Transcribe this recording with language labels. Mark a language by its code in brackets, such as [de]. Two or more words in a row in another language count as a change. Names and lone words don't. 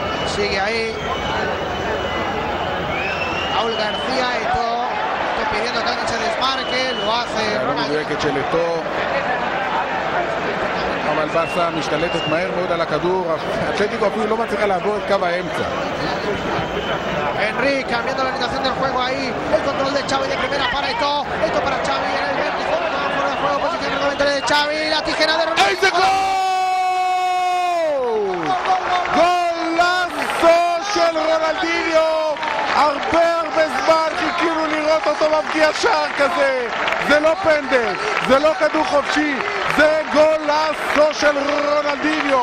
[es] Sigue ahí Raúl García y todo pidiendo que alguien se desmarque, lo hace [he] מדויקת של אתו, אבל ברסה משתלטת מהר מאוד על הכדור, אתלטיקו אפילו לא מצליחה לעבור את קו האמצע. [es] Henry cambiando la orientación del juego ahí, el control de Xavi de primera para Eto'o, Eto'o para Xavi en el vértice, fuera de juego, posición reglamentaria de Xavi, la tijera de Ronaldo. [he] איזה גול! גולאסו של רונלדיניו! הרבה זמן חיכינו לראות אותו מבקיע שער כזה. זה לא פנדל, זה לא כדור חופשי, זה גולאסו של רונלדיניו.